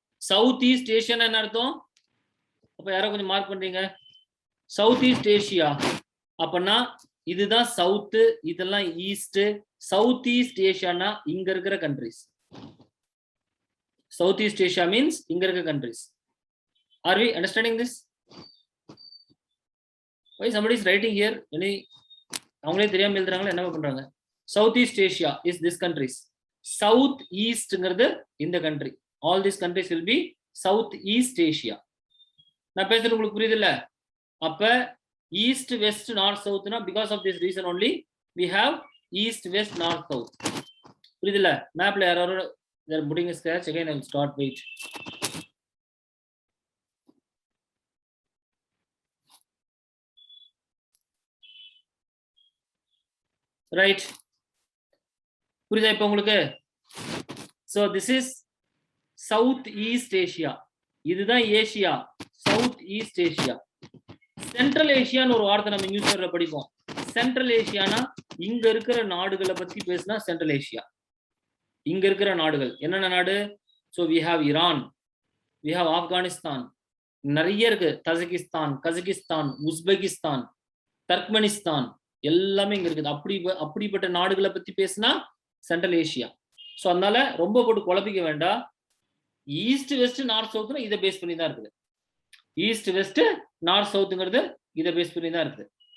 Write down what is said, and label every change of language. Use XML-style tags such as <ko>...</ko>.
<ta>South east ஏசியான்னு என்ன அர்த்தம்? அப்ப யாரோ கொஞ்சம் மார்க் பண்றீங்க. சவுத் ஈஸ்ட் ஏசியா அப்படின்னா இதுதான் சவுத், இதெல்லாம் ஈஸ்ட். சவுத் ஈஸ்ட் ஏசியானா இங்க இருக்கிற countries. South east Asia means இங்க இருக்கிற countries.</ta> <en>Are we understanding this? Why somebody is writing here?</en> <ta>அவங்களே தெரியாம எழுதுறாங்களா, என்ன பண்றாங்க?</ta> <en>South east Asia is this countries.</en> <ta>South ஈஸ்ட்ங்கிறது இந்த country.</ta> <en>All this countries will be south east Asia.</en> <ta>நான் பேசுறது உங்களுக்கு புரியுது இல்ல? அப்ப east west north சவுத்னா</ta> <en>Because of this reason only we have east west north south.</en> <ta>புரியுது இல்ல? மேப்ல யாரோ</ta> <en>they're putting a scratch. Again I will start. Wait.</en> <ta>Right. புரியுதா இப்ப உங்களுக்கு?</ta> <en>So this is South East Asia.</en> <ta>இதுதான் Asia, south east Asia. Central ஏசியான்னு ஒரு வார்த்தை நம்ம நியூஸ் பேப்பர்ல படிப்போம். சென்ட்ரல் ஏசியானா இங்க இருக்கிற நாடுகளை பத்தி பேசினா சென்ட்ரல் ஏசியா. இங்க இருக்கிற நாடுகள் என்னென்ன நாடு?</ta> <en>So we have Iran, we have Afghanistan,</en> <ta>நிறைய இருக்கு. தஜிகிஸ்தான், கஜகிஸ்தான், உஸ்பெகிஸ்தான், தர்க்மெனிஸ்தான் எல்லாமே இங்க இருக்குது. அப்படிப்பட்ட நாடுகளை பத்தி பேசினா சென்ட்ரல் ஏசியா. ஸோ அதனால ரொம்ப போட்டு குழப்பிக்க வேண்டாம். ஈஸ்ட் வெஸ்ட் நார்த் சவுத்னா இதை பேஸ் பண்ணி தான் இருக்குது. ஈஸ்ட் வெஸ்ட் நார்த் சவுத்துங்கிறது இதை பேஸ் பண்ணி தான் இருக்குது.</ta>